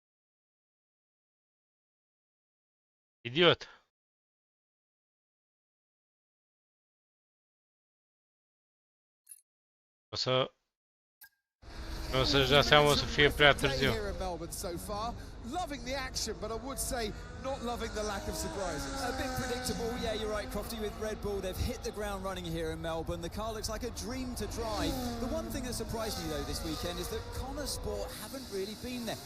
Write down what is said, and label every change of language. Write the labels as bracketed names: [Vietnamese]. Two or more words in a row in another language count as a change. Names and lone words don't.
[Romanian] Idiot! O să... O să-și dea seama, o să fie prea târziu. [English] Here in Melbourne so far, loving the action, but I would say not loving the lack of surprises. A bit predictable, yeah, you're right, Crofty, with Red Bull. They've hit the ground running here in Melbourne. The car looks like a dream to drive. The one thing that surprised me, though, this weekend is that Connor Sport haven't really been there.